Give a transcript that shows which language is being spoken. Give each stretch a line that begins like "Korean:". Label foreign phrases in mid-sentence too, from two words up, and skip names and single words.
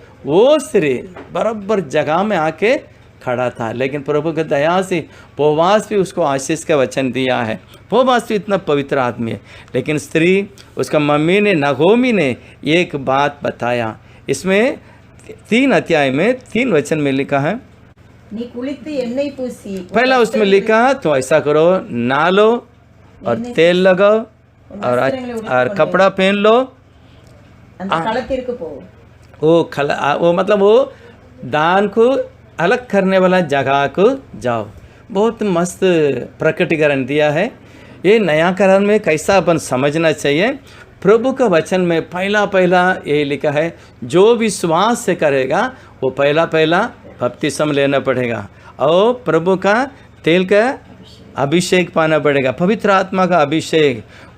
Hindi: वो स्त्री बराबर जगह में आके खड़ा था, लेकिन प्रभु की दया से पोवास भी उसको आशीष का वचन दिया है। पोवास भी इतना पवित्र आदमी है, लेकिन स्त्री उसका मम्मी ने, नगोमी ने एक बात बताया। इसमें 3 अध्याय में 3 वचन में लिखा है,
Tamil: நீ குளித்து எண்ணெய் பூசி
Hindi: पहला उसमें लिखा तो ऐसा करो, नालो और तेल लगाओ और कपड़ा पहन लो,
Tamil: அந்த களத்திற்கு போ.
Hindi: वो मतलब वो दान को अलग करने वाला जगह को जाओ। बहुत मस्त प्रकटीकरण दिया है। ये नया करार में कैसा अपन समझना चाहिए। प्रभु का वचन में पहला ये लिखा है, जो विश्वास से करेगा वो पहला बपतिस्मा लेना पड़ेगा और प्रभु का तेल का अभिषेक पाना पड़ेगा, पवित्र आत्मा का अभिषेक।